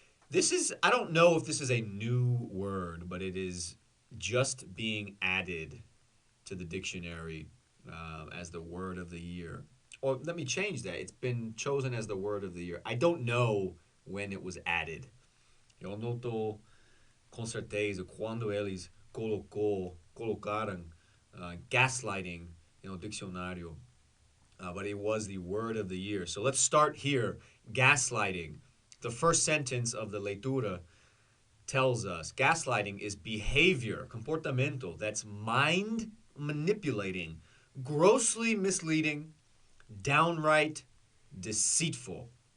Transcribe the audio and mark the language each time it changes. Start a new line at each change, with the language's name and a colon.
English: This is, I don't know if this is a new word, but it is just being added to the dictionary as the word of the year. Or let me change that. It's been chosen as the word of the year. I don't know when it was added.
Portuguese: Eu não estou com certeza quando eles colocaram gaslighting no dicionário.
English: But it was the word of the year. So let's start here. Gaslighting. The first sentence of the Leitura tells us gaslighting is behavior, comportamento, that's mind manipulating, grossly misleading, downright deceitful.